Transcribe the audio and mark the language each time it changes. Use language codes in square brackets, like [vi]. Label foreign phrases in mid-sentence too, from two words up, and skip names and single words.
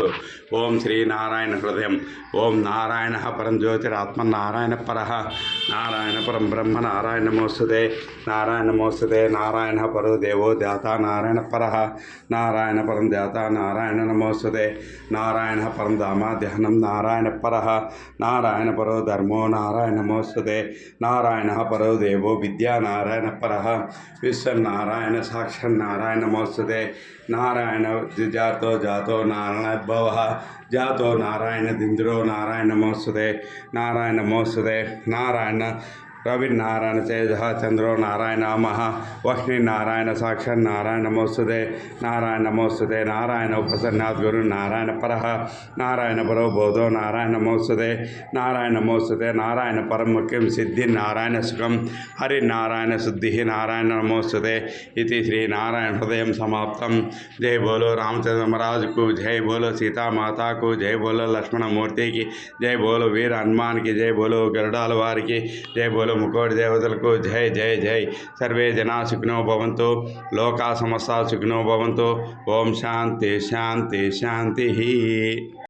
[sa] ఓం శ్రీ నారాయణ హృదయం. ఓం నారాయణ పరం జ్యోతిరాత్మ నారాయణ పర నారాయణ పరం బ్రహ్మ నారాయణ నమోస్తుతే నారాయణ నమోస్తుతే నారాయణ పరో దేవో ధ్యాత నారాయణ పర నారాయణ పరం ధ్యాత నారాయణ నమోస్తుతే నారాయణ పరం ధామ ధ్యానం నారాయణ పర నారాయణ పరో ధర్మో నారాయణ నమోస్తుతే నారాయణ పరో దేవో విద్యా नारायण पर विश्व नारायण साक्षर नारायण नमोस्तुते नारायण जातो जातो नारायण भव जातो नारायण दिंद्रो नारायण नमोस्तुते नारायण नमोस्तुते नारायण रवि नारायण तेज चंद्रो नारायण मह वह्नि नारायण साक्षर नारायण नमोस्तुते नारायण नमोस्तुते नारायण उपसन्नाथ गुरु नारायण पर नारायण परो बोधो नारायण नमोस्तुते नारायण नमोस्तुते नारायण परम मुख्यम सिद्धि नारायण सुखम हरि नारायण शुद्धि नारायण नमोस्तुते इति श्री नारायण हृदय समाप्तम. [hi] जय बोलो रामचंद्र महाराज को जय, बोलो सीता माता को जय, बोलो लक्ष्मण मूर्ति की जय, बोलो वीर हनुमान की जय, बोलो गरुड़ाल वार की जय, बोलो मुकोट देवतలకు [te] జై జై జై. [sa] సర్వే జనా సుఖినో భవంతు, లోకా సమస్తా సుఖినో భవంతు. ఓం శాంతి శాంతి శాంతి.